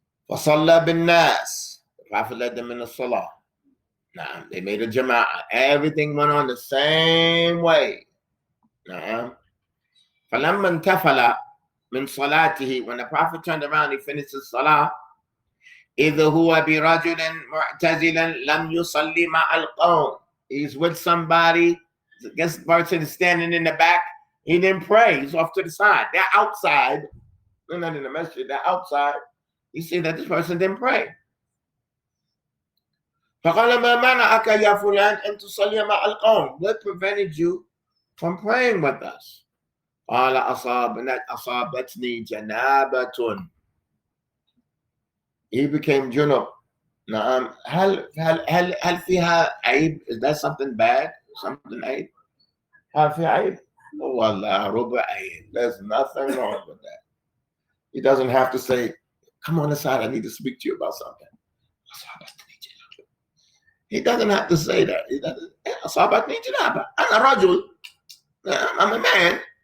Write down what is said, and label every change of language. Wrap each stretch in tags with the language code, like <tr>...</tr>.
<ar>فصلى بالناس.</ar> <en>The Prophet led them in the salah. They made a jama'ah. Everything went on the same way.</en> <ar>فلما انتفل من صلاته.</ar> <en>When the Prophet turned around, he finished his salah.</en> <ar>إذ هو برجل معتزلا لم يصلي مع القوم.</ar> <en>He's with somebody. I guess the person is standing in the back. He didn't pray. He's off to the side. They're outside. They're not in the masjid. They're outside. You see that this person didn't pray.</en> <ar>فقال ما منعك يا فلان أن تصلي مع القوم?</ar> <en>What prevented you from praying with us?</en> <ar>قال أصابتني جنابة.</ar> <en>He became junub.</en> <ar>نعم. هل فيها عيب?</ar> <en>Is that something bad? Something عيب?</en> <ar>هل فيها عيب؟ والله ربع عيب.</ar> <en>There's nothing wrong with that. He doesn't have to say, come on inside, I need to speak to you about something. He doesn't have to say that. He doesn't.</en> <ar>أصابتني جنابة. أنا رجل.</ar> <en>I'm a man.</en>